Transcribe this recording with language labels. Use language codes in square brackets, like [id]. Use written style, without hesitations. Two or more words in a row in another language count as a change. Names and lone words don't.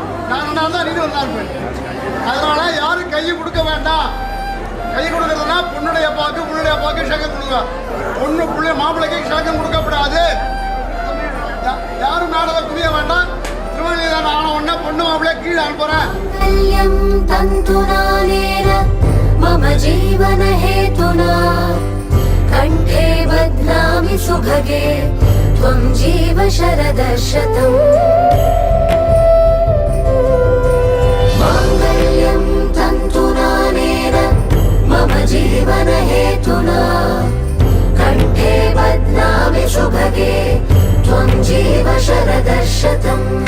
[ta] நான் நல்லா இருந்தால் நீங்களும் நல்லா இருப்பேன். அதனால யாரும் கையை கொடுக்க வேண்டாம். கை கொடுக்கறதுனா பொண்ணுடைய அப்பாவுக்கு பொண்ணுடைய அப்பாவுக்கு ஷேக்கம் கொடுங்க. பொண்ணு பிள்ளை மாப்பிள்ளைக்கு ஷேக்கம் கொடுக்கப்படாது. யாரும் நாடக புரிய வேண்டாம். திருமணம் ஆன உடனே பொண்ணு மாப்பிள்ளைய கீழே அனுப்புறேன். [sa] मम जीवन हेतुना कंठे बध्नामि सुभगे त्वं जीव शरदशतम् माङ्गल्यं तन्तुनानेन मम जीवन हेतुना कंठे बध्नामि सुभगे त्वं जीव शरदशतम्